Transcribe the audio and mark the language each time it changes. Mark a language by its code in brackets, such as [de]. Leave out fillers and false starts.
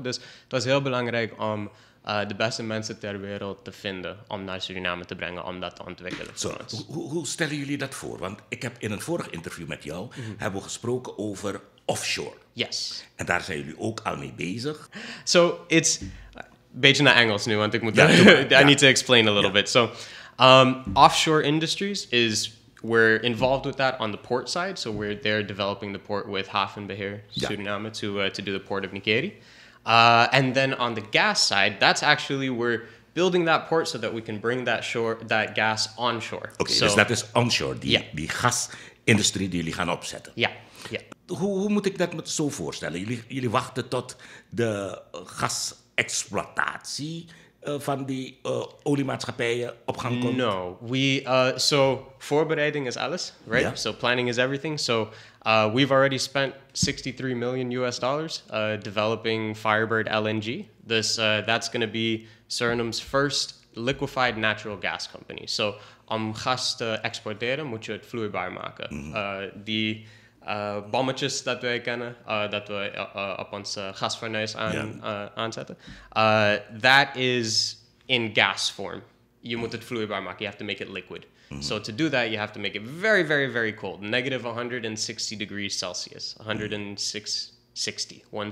[nl] Dus het was heel belangrijk om de beste mensen ter wereld te vinden om naar Suriname te brengen, om dat te ontwikkelen. Hoe stellen jullie dat voor? Want ik heb in een vorig interview met jou hebben we gesproken over offshore. [en] Yes. [nl] En daar zijn jullie ook al mee bezig. [en] So it's [nl] beetje naar Engels nu, want ik moet [en] I need to explain a little bit. So Offshore Industries we're involved with that on the port side. So we're there developing the port with Havenbeheer, Suriname, to do the port of Nickerie. And then on the gas side, that's actually we're building that port so that we can bring that gas onshore. [nl] Oké, dus dat is onshore, die gasindustrie die jullie gaan opzetten. Ja. Hoe moet ik dat me zo voorstellen? Jullie wachten tot de gasexploitatie van die oliemaatschappijen op gang komt? No, so voorbereiding is alles, right? [en] Yeah. So planning is everything. So we've already spent $63 million developing Firebird LNG. That's going to be Suriname's first liquefied natural gas company. [nl] So om gas te exporteren moet je het vloeibaar maken. Die bommetjes dat wij kennen, dat we op ons gasfornuis aanzetten, [en] that is in gas form. [nl] Je moet het vloeibaar maken. [en] You have to make it liquid. So to do that, you have to make it very, very, very cold. Negative 160 degrees Celsius. 160.